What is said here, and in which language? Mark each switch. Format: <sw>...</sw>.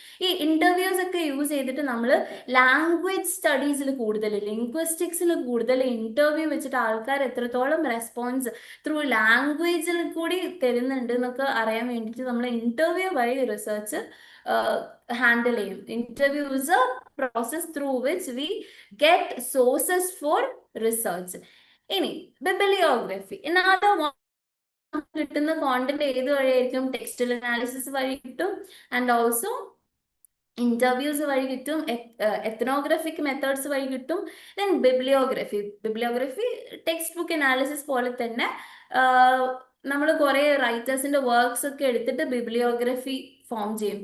<ml>ഈ ഇന്റർവ്യൂസ് ഒക്കെ യൂസ് ചെയ്തിട്ട് നമ്മൾ ലാംഗ്വേജ് സ്റ്റഡീസിൽ കൂടുതൽ, ലിംഗ്വിസ്റ്റിക്സിൽ കൂടുതൽ ഇന്റർവ്യൂ വെച്ചിട്ട് ആൾക്കാർ എത്രത്തോളം റെസ്പോൺസ് ത്രൂ ലാംഗ്വേജിൽ കൂടി തരുന്നുണ്ട് എന്നൊക്കെ അറിയാൻ വേണ്ടിയിട്ട് നമ്മൾ ഇന്റർവ്യൂ വഴി റിസർച്ച് ഹാൻഡിൽ ചെയ്യും.</ml> <en>Interview is a process through which we get sources for research.</en> <ml>ഇനി ബിബ്ലിയോഗ്രഫി, കിട്ടുന്ന കോണ്ടന്റ് ഏത് വഴിയായിരിക്കും? ടെക്സ്റ്റൽ അനാലിസിസ് വഴി കിട്ടും, ആൻഡ് ഓൾസോ ഇന്റർവ്യൂസ് വഴി കിട്ടും, എത്നോഗ്രഫിക് മെത്തേഡ്സ് വഴി കിട്ടും. Then bibliography text book analysis പോലെ തന്നെ നമ്മൾ കുറെ റൈറ്റേഴ്സിന്റെ വർക്ക്സ് ഒക്കെ എടുത്തിട്ട് ബിബ്ലിയോഗ്രഫി ഫോം ചെയ്യും.</ml>